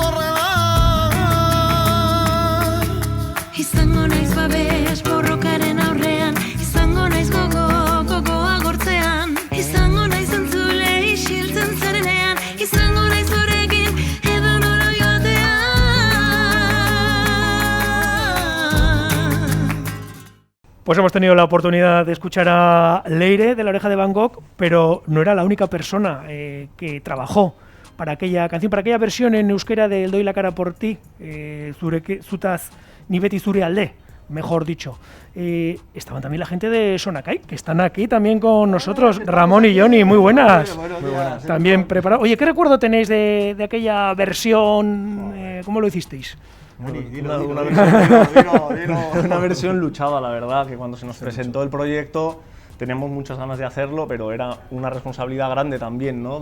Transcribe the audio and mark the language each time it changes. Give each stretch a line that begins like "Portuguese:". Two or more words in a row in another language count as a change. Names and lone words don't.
Basque: izango naiz babes borrokaren aurrean, izango naiz gogoa gortzean, izango naiz entzule isiltzen zarenean, izango naiz zurekin edo nora joatean.
Spanish: Pues hemos tenido la oportunidad de escuchar a Leire de La Oreja de Van Gogh, pero no era la única persona que trabajó para aquella canción, para aquella versión en euskera de El doy la cara por ti,
Basque: zutaz ni beti zure alde.
Spanish: mejor dicho. Estaban también la gente de Sonakai, que están aquí también con nosotros, Ramón y Johnny, muy buenas. Muy buenas. También preparados. Oye, ¿qué recuerdo tenéis de aquella versión? ¿Cómo lo hicisteis? Una versión luchada, la verdad, que cuando se nos presentó el proyecto teníamos muchas ganas de hacerlo, pero era una responsabilidad grande también, ¿no?